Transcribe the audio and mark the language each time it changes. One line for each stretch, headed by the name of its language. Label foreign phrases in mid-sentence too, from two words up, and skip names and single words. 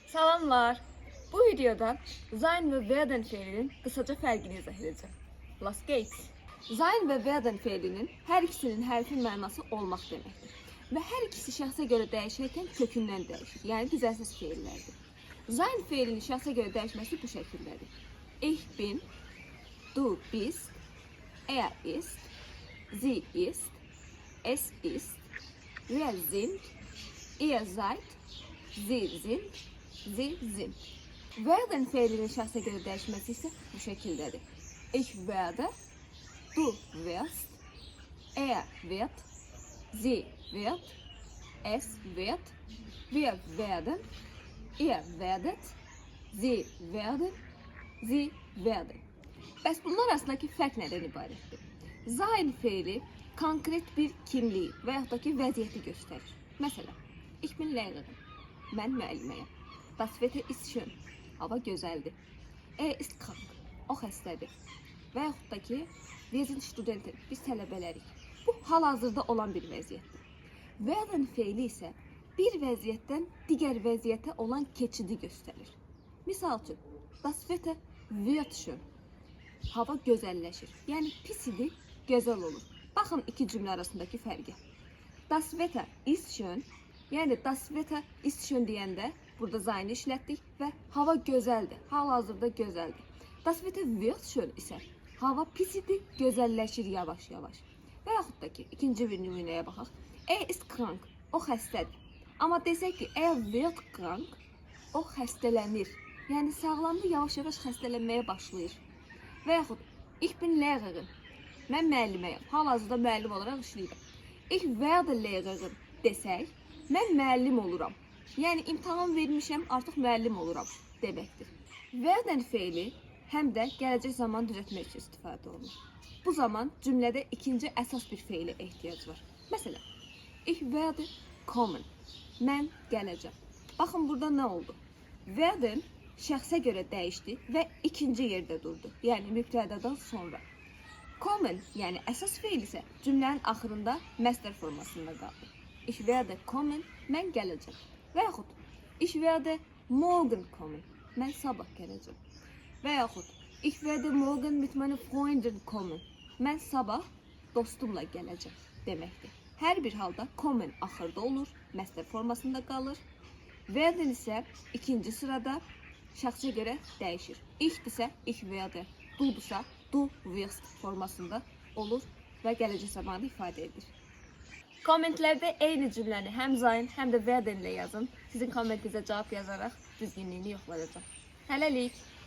Azerbaijani: Salamlar. Bu videoda sein ve werden fiilinin kısaca fərqini izah edeceğim.
English: Let's get.
Azerbaijani: Sein ve werden fiilinin her ikisinin hərfin mənası olmaq deməkdir. Və hər ikisi şəxsə görə dəyişərkən kökündən dəyişir. Yəni düzəlsiz fiillərdir. Sein fiilinin şəxsə görə dəyişməsi bu şəkildədir.
German: Ich bin, du bist, er ist, sie ist, es ist, wir sind, ihr seid, sie sind, sie sind.
Azerbaijani: Werden fiilinin şəxsə görə dəyişməsi isə bu şəkildədir.
German: Ich werde, du wirst, er wird, sie wird, es wird, wir werden, ihr werdet, sie werden, sie werden.
Azerbaijani: Bəs bunlar arasındakı fərq nədən ibarətdir? Sein fiili konkret bir kimliyi və yaxud da ki vəziyyəti göstərir. Məsələn,
German: ich bin Lehrerin,
Azerbaijani: mən müəlliməyəm.
German: Das Wetter ist schön,
Azerbaijani: hava gözəldir.
German: Er ist krank,
Azerbaijani: o xəstədir. Və yaxud da ki,
German: wir sind Studenten,
Azerbaijani: biz tələbələrik. Bu hal-hazırda olan bir vəziyyətdir. Werden fiili isə bir vəziyyətdən digər vəziyyətə olan keçidi göstərir. Misal üçün,
German: das Wetter wird schön,
Azerbaijani: hava gözəlləşir. Yəni pis idi, gözəl olur. Baxın iki cümlə arasındakı fərqə.
German: Das Wetter ist schön,
Azerbaijani: yəni
German: das Wetter ist schön
Azerbaijani: deyəndə burada zaini işlətdik və hava gözəldir, hal-hazırda gözəldir.
German: Das Wetter wird schön
Azerbaijani: isə hava pis idi, gözəlləşir yavaş-yavaş. Və yaxud da ki, ikinci bir nümunəyə baxaq.
German: Er ist krank,
Azerbaijani: o xəstədir. Amma desək ki,
German: er wird krank,
Azerbaijani: o xəstələnir. Yəni sağlamdır, yavaş-yavaş xəstələnməyə başlayır. Və yaxud,
German: ich bin Lehrerin,
Azerbaijani: mən müəlliməyəm, hal-hazırda müəllim olaraq işləyirəm.
German: Ich werde Lehrerin
Azerbaijani: desək, mən müəllim oluram. Yəni imtahan vermişəm, artıq müəllim oluram deməkdir. Werden fiili həm də gələcək zaman düzəltmək üçün istifadə olunur. Bu zaman cümlədə ikinci əsas bir feilə ehtiyac var. Məsələn,
German: ich werde kommen,
Azerbaijani: mən gələcəm. Baxın burada nə oldu? Werden şəxsə görə dəyişdi və ikinci yerdə durdu. Yəni mübtədədən sonra. Kommen, yəni əsas feil isə cümlənin axırında məstər formasında qaldı.
German: Ich werde kommen,
Azerbaijani: mən gələcəm. Və yaxud,
German: ich werde morgen kommen,
Azerbaijani: mən sabah gələcəm. Və yaxud,
German: ich werde morgen mit meinen Freunden kommen,
Azerbaijani: mən sabah dostumla gələcəm deməkdir. Hər bir halda kommen axırda olur, məstər formasında qalır. Werden isə ikinci sırada şəxsə görə dəyişir. Ich isə
German: ich werde,
Azerbaijani: du-dusa
German: du wirst
Azerbaijani: formasında olur və gələcək zamanı ifadə edir. Kommentlərdə eyni cümləni həm sein, həm də werden ilə yazın. Sizin kommentinizə cavab yazaraq düzgünlüyünü yoxlayacağım. Hələlik.